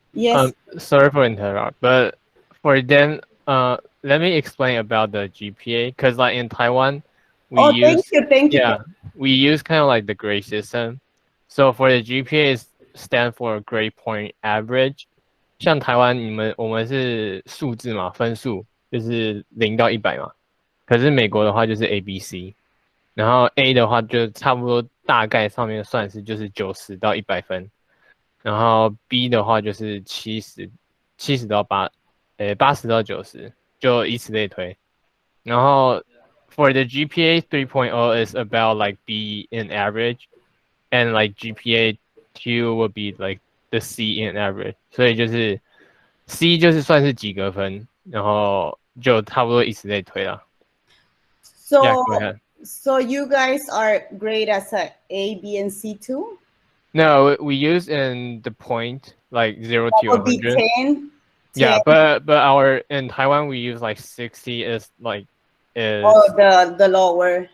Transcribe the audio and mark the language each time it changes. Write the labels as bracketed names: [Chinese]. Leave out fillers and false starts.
[English] Yes. Sorry for interrupt, but for them, let me explain about the GPA, because like in Taiwan, we thank you. Yeah, we use kind of like the grade system. So for the GPA is stand for grade point average. [Chinese] 像台湾我们是数字嘛，分数就是0到100嘛。可是美国的话就是 ABC， 然后 A 的话就差不多大概上面算是就是90到100分，然后 B 的话就是70到80到90，就以此类推。然后 [English] for the GPA 3.0 is about like B in average, and like GPA 2 will be like the C in average. [Chinese] 所以就是 C 就是算是及格分，然后就差不多以此类推了。 [English] So, yeah, go ahead. So you guys are great as A, B, and C too? No, we use in the point like 0 to 100. 10 Yeah, but our in Taiwan we use like 60 is Oh, the lower.